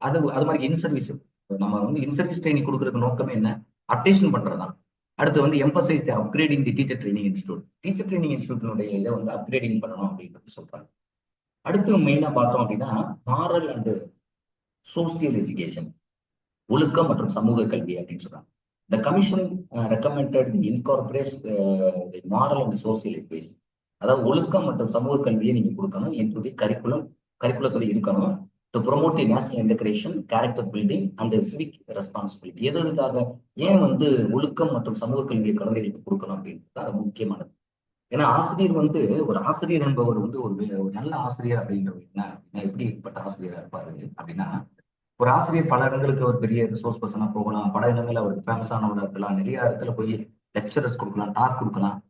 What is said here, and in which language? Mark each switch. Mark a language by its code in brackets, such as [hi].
[ta] அது மாதிரி இன் சர்வீஸ் நம்ம வந்து இன் சர்வீஸ் ட்ரைனிங் கொடுக்கறதுக்கு நோக்கமே என்ன? அப்டேஷன் பண்றதுதான். அடுத்து வந்து [en] Emphasise the upgrading the teacher training institute. [ta] Teacher training இன்ஸ்டியூட்டினுடைய இதை வந்து அப்கிரேடிங் பண்ணணும் அப்படின்றது சொல்றாங்க. அடுத்து மெயினா பார்த்தோம் அப்படின்னா மாரல் அண்ட் சோசியல் எஜுகேஷன், ஒழுக்கம் மற்றும் சமூக கல்வி அப்படின்னு சொல்றாங்க. [en] The commission recommended the incorporate the moral and social education. [ta] அதாவது ஒழுக்கம் மற்றும் சமூக கல்வியை நீங்க கொடுக்கணும். into கரிக்குலத்துல இருக்கணும். [en] To promote the national integration, character building and civic responsibility. [ta] எதுக்காக ஏன் வந்து ஒழுக்கம் மற்றும் சமூக கல்வியை குழந்தைகளுக்கு கொடுக்கணும் அப்படின்றது அது முக்கியமானது. ஏன்னா ஆசிரியர் வந்து ஒரு ஆசிரியர் என்பவர் வந்து ஒரு நல்ல ஆசிரியர் அப்படின்றது என்ன எப்படிப்பட்ட ஆசிரியரா இருப்பாரு அப்படின்னா, ஒரு ஆசிரியர் பல இடங்களுக்கு ஒரு பெரிய ரிசோர்ஸ் பர்சனா போகலாம், பல இடங்கள்ல அவர் ஃபேமஸானவராக இருக்கலாம், நிறைய இடத்துல போய் லெக்சரர்ஸ் கொடுக்கலாம், டாக் கொடுக்கலாம்.